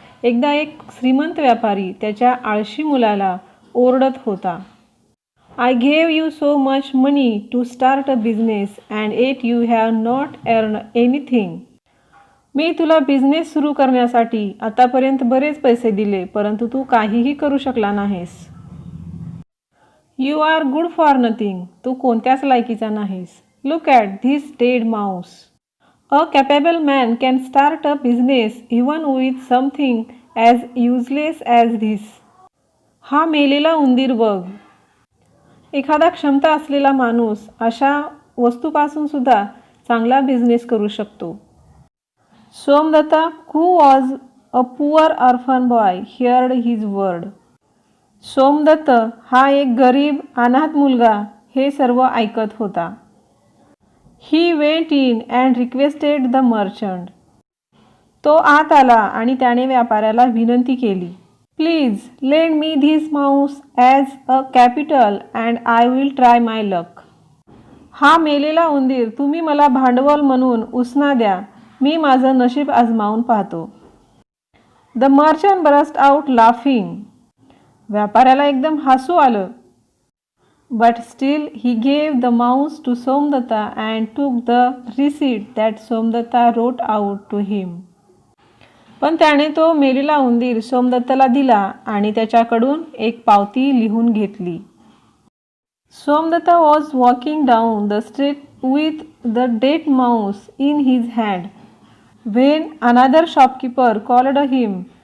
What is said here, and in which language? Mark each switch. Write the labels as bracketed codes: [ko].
[mr] एकदा एक श्रीमंत व्यापारी त्याच्या आळशी मुलाला ओरडत होता. [en] I gave you so much money to start a business and yet you have not earned anything. [mr] मी तुला बिझनेस सुरू करण्यासाठी आतापर्यंत बरेच पैसे दिले, परंतु तू काहीही करू शकला नाहीस. [en] You are good for nothing. [mr] तू कोणत्याच लायकीचा नाहीस. [en] Look at this dead mouse. A capable man can start a business even with something as useless as this. [mr] हा मेलेला उंदीर बघ. एखादा क्षमता असलेला माणूस अशा वस्तूपासून सुद्धा चांगला बिझनेस करू शकतो. [en] Somadatta, who was a poor orphan boy, heard his word. [mr] Somdatt हा एक गरीब अनाथ मुलगा हे सर्व ऐकत होता. [en] He went in and requested the merchant. [mr] तो आत आला आणि त्याने व्यापाऱ्याला विनंती केली. [en] Please lend me this mouse as a capital and I will try my luck. [mr] हा मेलेला उंदीर तुम्ही मला भांडवल म्हणून उसना द्या, मी माझं नशीब आजमावून पाहतो. [en] The merchant burst out laughing. [mr] व्यापाऱ्याला एकदम हसू आलं. [en] But still he gave the mouse to Somdatta and took the receipt that Somdatta wrote out to him. [mr] पण त्याने तो मेलेला उंदीर सोमदत्ताला दिला आणि त्याच्याकडून एक पावती लिहून घेतली. [en] Somadatta was walking down the street with the dead mouse in his hand when another shopkeeper called him.